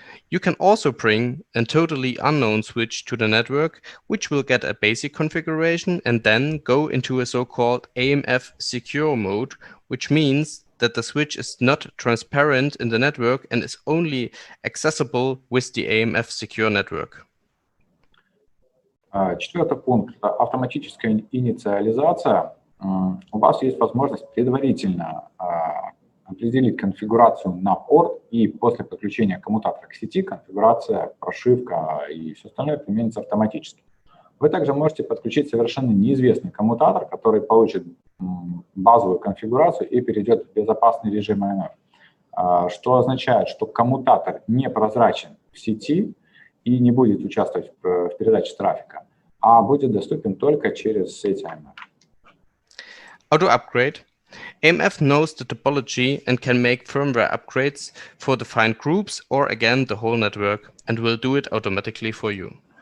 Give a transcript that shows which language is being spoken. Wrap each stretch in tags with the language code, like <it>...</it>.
<en>You can also bring a totally unknown switch to the network, which will get a basic configuration and then go into a so-called AMF secure mode, which means that the switch is not transparent in the network and is only accessible with the AMF secure network.</en> <ru>Четвертый пункт – автоматическая инициализация. У вас есть возможность предварительно определить конфигурацию на порт, и после подключения коммутатора к сети конфигурация, прошивка и все остальное применится автоматически. Вы также можете подключить совершенно неизвестный коммутатор, который получит базовую конфигурацию и перейдет в безопасный режим AMF, что означает, что коммутатор не прозрачен в сети и не будет участвовать в передаче трафика, а будет доступен только через сеть AMF.</ru> <en>Auto upgrade. AMF knows the topology and can make firmware upgrades for defined groups or again the whole network and will do it automatically for you.</en>